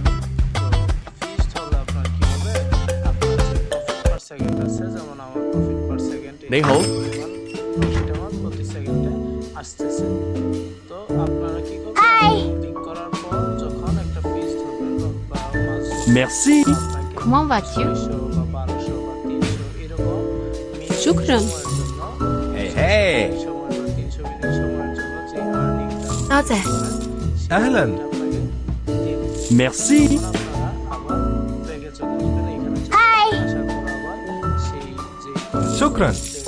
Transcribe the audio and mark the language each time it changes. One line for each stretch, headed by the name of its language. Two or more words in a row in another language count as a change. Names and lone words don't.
Bangla: তো ফিশ ধরলে আপনার কি হবে, আপনার যে
English: profit per second
Bangla: আছে, যেমন আমার
English: profit per second profit
Bangla: আমার প্রতি সেকেন্ডে আসতেছে। তো আপনারা কি করবেন, ক্লিক করার পর যখন একটা ফিশ ধরবেন বা মাছ
French: Comment vas-tu?
Arabic: شكرا. أهلا.
French: Merci. شكرا.